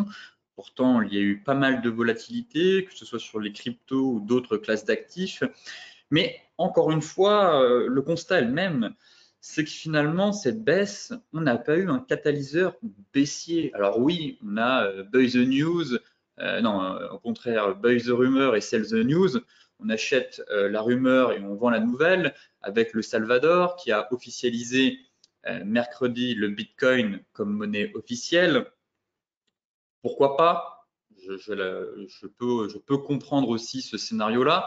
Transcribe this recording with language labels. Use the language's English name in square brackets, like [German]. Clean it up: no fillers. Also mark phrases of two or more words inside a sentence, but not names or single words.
[French] Pourtant, il y a eu pas mal de volatilité, que ce soit sur les cryptos ou d'autres classes d'actifs. Mais encore une fois, le constat est le même, c'est que finalement, cette baisse, on n'a pas eu un catalyseur baissier. Alors oui, on a [English] buy the news, [French] au contraire, [English] buy the rumor et sell the news. [French] On achète la rumeur et on vend la nouvelle, avec le Salvador qui a officialisé mercredi le Bitcoin comme monnaie officielle. Pourquoi pas? Je peux comprendre aussi ce scénario-là.